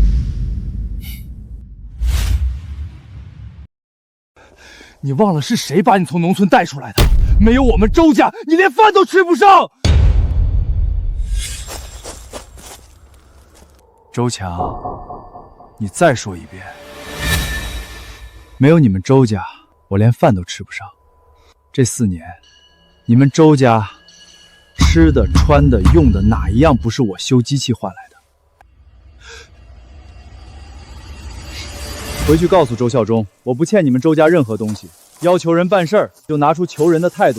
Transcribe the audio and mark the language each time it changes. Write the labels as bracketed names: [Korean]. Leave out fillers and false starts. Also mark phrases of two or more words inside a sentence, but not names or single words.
[Chinese] 你忘了是誰把你從農村帶出來的？沒有我們周家，你連飯都吃不上。周強，你再說一遍，沒有你們周家，我連飯都吃不上。這4年，你們周家吃的、穿的、用的，哪一樣不是我修機器換來的？回去告訴周孝忠，我不欠你們周家任何東西，要求人辦事兒就拿出求人的態度來。